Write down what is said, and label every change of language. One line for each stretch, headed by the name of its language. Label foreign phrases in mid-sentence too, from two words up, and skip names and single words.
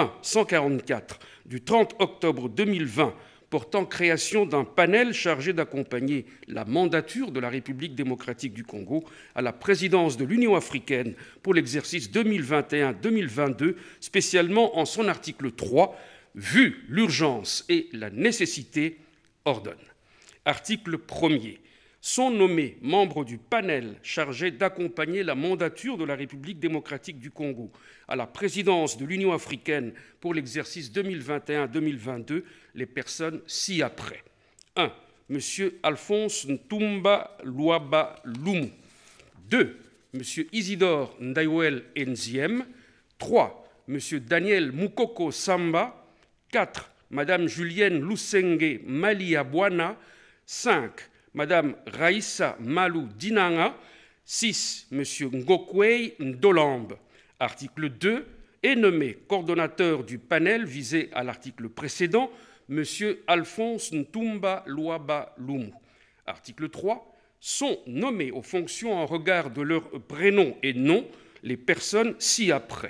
French: 20-144 du 30 octobre 2020, portant création d'un panel chargé d'accompagner la mandature de la République démocratique du Congo à la présidence de l'Union africaine pour l'exercice 2021-2022, spécialement en son article 3, vu l'urgence et la nécessité, ordonne. Article 1er. Sont nommés membres du panel chargé d'accompagner la mandature de la République démocratique du Congo à la présidence de l'Union africaine pour l'exercice 2021-2022 les personnes ci-après. 1. M. Alphonse Ntumba Luaba Lumu. 2. M. Isidore Ndaiwel Nziem. 3. M. Daniel Mukoko Samba. 4. Mme Julienne Lusenge Maliabwana. 5. Madame Raïssa Malou Dinanga. 6. M. Ngokwei Ndolambe. Article 2. Est nommé coordonnateur du panel visé à l'article précédent, M. Alphonse Ntumba Luaba Lumu. Article 3. Sont nommés aux fonctions en regard de leur prénom et nom les personnes ci-après.